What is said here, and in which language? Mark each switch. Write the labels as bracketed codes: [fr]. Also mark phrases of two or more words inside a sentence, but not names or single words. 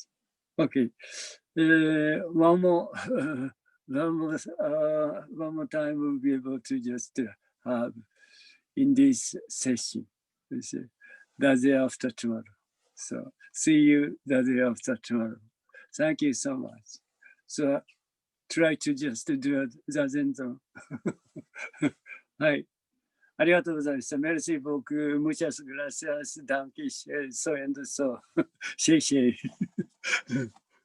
[en] Okay, one more time we'll be able to just have in this session. The day after tomorrow. So see you the day after tomorrow. Thank you so much. So try to just do a Zazen zone. [ja] はい。ありがとうございました。 [fr] Merci beaucoup. [es] Muchas gracias. [de] Danke schön. [en] So and so. 谢谢。